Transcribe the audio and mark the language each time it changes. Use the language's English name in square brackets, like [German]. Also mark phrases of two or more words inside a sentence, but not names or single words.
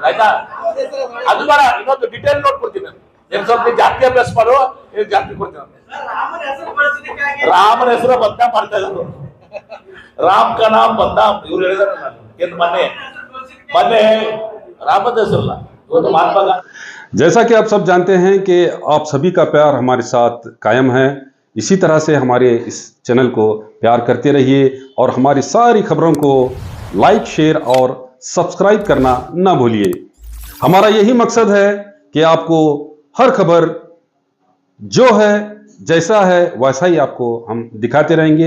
[Kannada] ಆಯ್ತಾ? ಅದು ಬೇಡ, ಇನ್ನೊಂದು [English] detail note [Kannada] ಕೊಡ್ತೀನಿ. ಏನ್ ಸ್ವಲ್ಪ ಜಾಸ್ತಿ ಅಭ್ಯಾಸ ಮಾಡು, ಜಾಸ್ತಿ ಕೊಡ್ತೀನಿ. ರಾಮನ ಹೆಸರು ಬದನಾಮ್ ಮಾಡ್ತಾ ಇದ್ರು. [Hindi] राम का नाम बदनाम [Kannada] ಇವ್ರು ಹೇಳಿದಾರೆ. ನಾನು ಏನ್ ಮೊನ್ನೆ ರಾಮದ ಹೆಸರಲ್ಲ, ಇವತ್ತು ಮಹಾತ್ಮ ಗಾಂಧಿ. [Hindi] जैसा कि आप सब जानते हैं कि आप सभी का प्यार हमारे साथ कायम है। इसी तरह से हमारे इस चैनल को प्यार करते रहिए और हमारी सारी खबरों को [English] like, share [Hindi] और सब्सक्राइब करना ना भूलिए। हमारा यही मकसद है कि आपको हर खबर जो है, जैसा है वैसा ही आपको हम दिखाते रहेंगे।